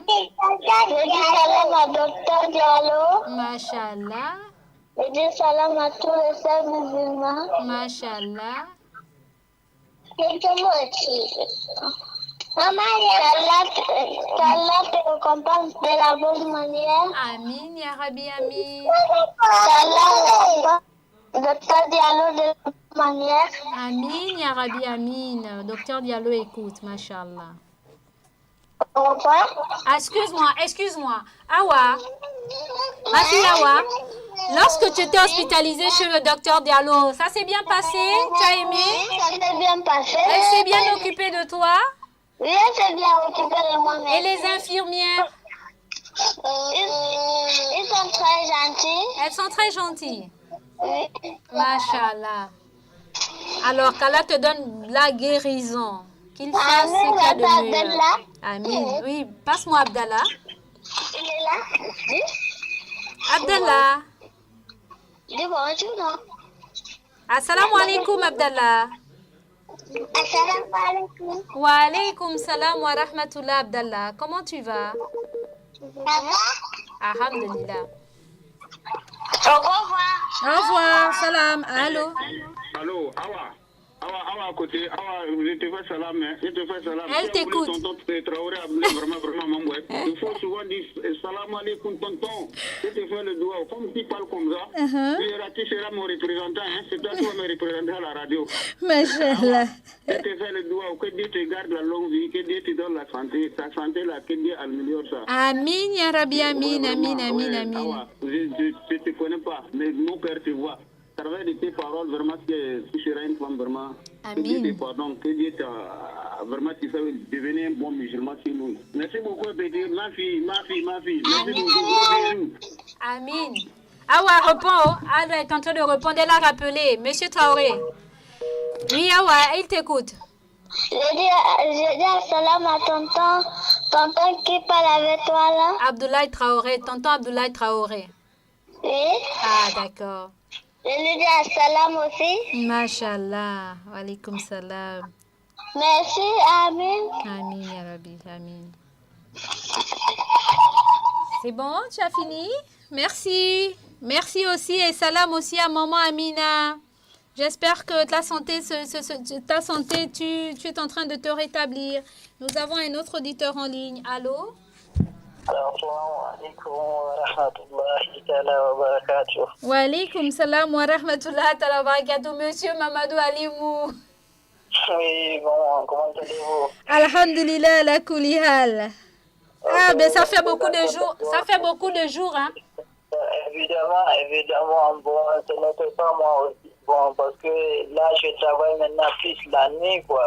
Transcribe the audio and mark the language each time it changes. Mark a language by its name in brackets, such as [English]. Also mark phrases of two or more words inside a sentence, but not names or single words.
[French] Je dis salam à Docteur Diallo. Mashallah. Je dis salam à tous les sœurs musulmans. Mashallah. Et que moi aussi. Maman, qu'Allah te récompense de la bonne manière. [Arabic] آمين يا رب آمين. Qu'Allah Docteur Diallo de la bonne manière. آمين يا رب, [French] amin. Docteur Diallo écoute, mashallah. Au revoir. Ah, excuse-moi. Awa, ma fille Awa, lorsque tu étais hospitalisée chez le docteur Diallo, ça s'est bien passé? Tu as aimé? Oui, ça s'est bien passé. Elle s'est bien occupée de toi? Oui, elle s'est bien occupée de moi. Et les infirmières? Ils sont très gentils. Elles sont très gentilles. Oui. Mashallah. Alors qu'Allah te donne la guérison. Qu'il fasse Amin, ce qu'il y a de Abdallah. meilleur. Amin. Oui, passe-moi Abdallah. Il est là. Abdallah. Dis bonjour, non? [Arabic] السلام عليكم Abdallah. السلام عليكم. وعليكم السلام ورحمة الله Abdallah. [French] Comment tu vas? Ça va? Alhamdulillah. Au revoir. Au revoir. Salam. Allô. Allô, Awa, à côté, Awa, je te fais salam, hein. Je te fais salam. Elle t'écoute. Tonton Traoré a vraiment, maman, ouais. Il faut souvent dire [Arabic] سلام عليكم, [French] tonton. Je te fais le doigt. Comme tu parles comme ça, tu seras mon représentant, hein. C'est toi qui vas me représenter à la radio. Mashallah. Je te fais le doigt. Que Dieu te garde la longue vie, que Dieu te donne la santé. Ta santé, là, que Dieu améliore ça. [Arabic] آمين يا رب, آمين آمين آمين آمين. [French] Awa, je ne te connais pas, mais mon père te voit. À travers de tes paroles, vraiment, tu seras une femme vraiment. Amin. Que Dieu te pardonne, que Dieu vraiment tu fais devenir un bon musulman chez nous. Merci beaucoup, petit. Ma fille. Merci beaucoup. Amin. Awa, réponds. Awa est en train de répondre. Elle a rappelé. Monsieur Traoré. Oui, Awa, il t'écoute. Je dis salam à tonton qui parle avec toi là. Abdoulaye Traoré, tonton Abdoulaye Traoré. Oui. Ah, d'accord. Je lui dis salam aussi. [Arabic] ما شاء الله وعليكم السلام. [French] Merci, Amin. [Arabic] آمين يا رب آمين. [French] C'est bon, tu as fini? Merci. Merci aussi et salam aussi à maman Amina. J'espère que ta santé, tu es en train de te rétablir. Nous avons un autre auditeur en ligne. Allô? [Arabic] السلام عليكم ورحمة الله تعالى وبركاته. وعليكم السلام ورحمة الله تعالى وبركاته. [French] Monsieur Mamadou Alimou. Oui, bon, comment allez-vous? [Arabic] الحمد لله على كل حال. [French] Ah, ben ça fait beaucoup de jours. Ça fait beaucoup de jours, hein? Évidemment, bon, ce n'était pas moi aussi. Bon, parce que là, je travaille maintenant plus la nuit, quoi.